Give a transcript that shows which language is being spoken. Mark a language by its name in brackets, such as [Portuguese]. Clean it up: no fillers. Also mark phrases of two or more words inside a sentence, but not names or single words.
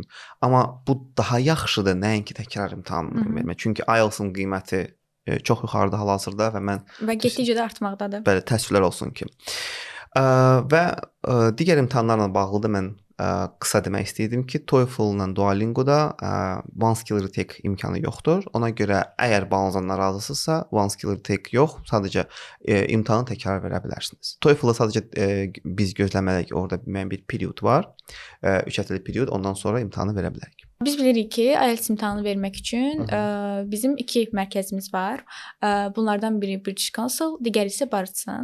[Azerbaijani] Amma bu daha yaxşıdır nəinki təkrar imtahanı vermək. Çünki IELTS-ın qiyməti çox yuxarıda hal-hazırda və getdikcə də artmaqdadır. Bəli, təəssüflər olsun ki. Və digər imtahanlarla bağlı da mən qısa demək istəyirdim ki, TOEFL-la Duolingo-da [English] one skill retake [Azerbaijani] imkanı yoxdur. Ona görə əgər balınızdan narazısınızsa, [English] one skill retake [Azerbaijani] yox, sadəcə imtahanı təkrar verə bilərsiniz. TOEFL-da sadəcə biz gözləməliyik, orada müəyyən bir period var. 3 həftəlik period, ondan sonra imtahanı verə bilərik. Biz bilirik ki, IELTS imtahanı vermək üçün bizim 2 mərkəzimiz var. Bunlardan biri British Council, digəri isə Bartsan.